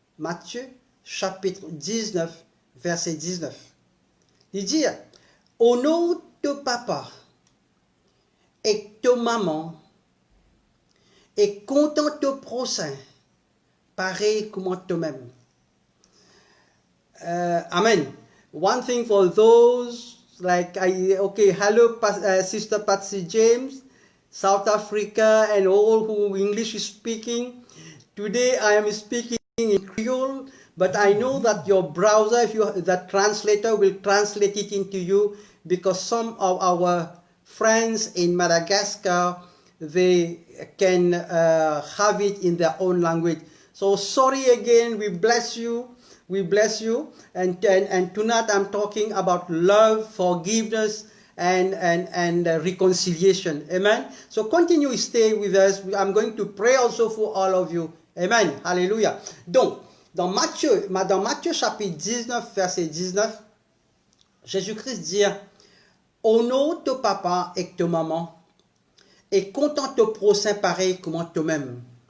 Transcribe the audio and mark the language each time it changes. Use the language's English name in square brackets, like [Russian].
[French] Matthieu chapitre 19, verset 19. Il dit, « Honore ton papa et ton maman et content ton prochain, pareil comme toi-même. » Amen. [English] One thing for those hello, Sister Patsy James, South Africa, and all who English is speaking. Today I am speaking in Creole, but I know that your browser, the translator will translate it into you, because some of our friends in Madagascar, they can have it in their own language. So sorry again, we bless you. And tonight I'm talking about love, forgiveness, and reconciliation. Amen. So continue, stay with us. I'm going to pray also for all of you. Amen. Hallelujah. [French] Donc, dans Matthieu chapitre 19, verset 19, Jésus-Christ dit, honore ton papa et ta maman, et contente ton prochain pareil comme toi-même.